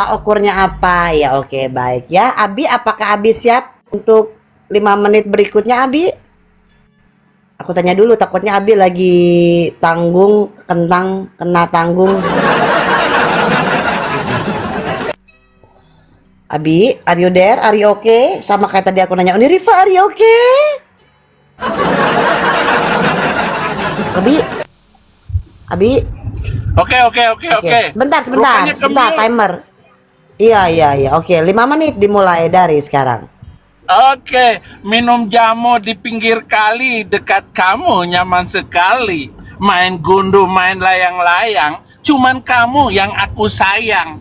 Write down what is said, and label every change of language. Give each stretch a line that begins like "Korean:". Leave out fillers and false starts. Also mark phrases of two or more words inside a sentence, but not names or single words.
Indonesian: Tolak ukurnya apa? Ya oke, baik ya. Abi, apakah Abi siap untuk 5 menit berikutnya, Abi? Aku tanya dulu, takutnya Abi lagi tanggung, kena tanggung. Abi,
English: are you there? Are you okay?
Indonesian: Sama kayak tadi aku nanya, ini Rifa,
English: are you okay? Abi.
Indonesian: Oke. Sebentar, Rupanya timer. Iya. Oke, 5 menit dimulai dari sekarang. Oke, minum jamu di pinggir kali dekat kamu nyaman sekali. Main gundu, main layang-layang, cuman kamu yang aku sayang.